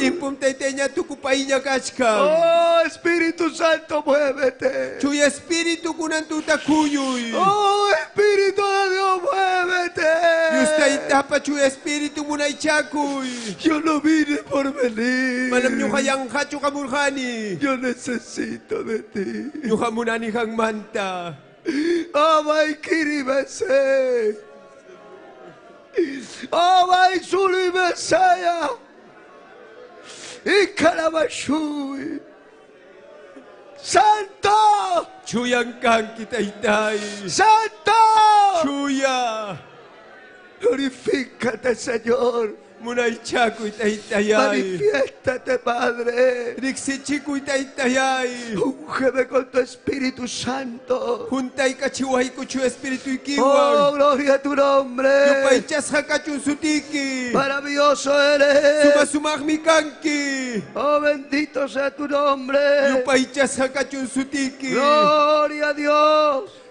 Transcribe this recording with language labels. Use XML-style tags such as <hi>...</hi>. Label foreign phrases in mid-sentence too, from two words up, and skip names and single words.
<es>Oh, Espíritu Santo, muévete. Oh, Espíritu de Dios, muévete. Yo no vine por venir. Yo necesito de ti. Oh, my kiribese. Oh, my sulibesaya. Y calabashui. Santo. Santo. Glorifícate, Señor. Manifiéstate, Padre. Úngeme con tu Espíritu Santo. Oh, gloria a tu nombre. Maravilloso eres. Oh, bendito sea tu nombre. Gloria a Dios.</es>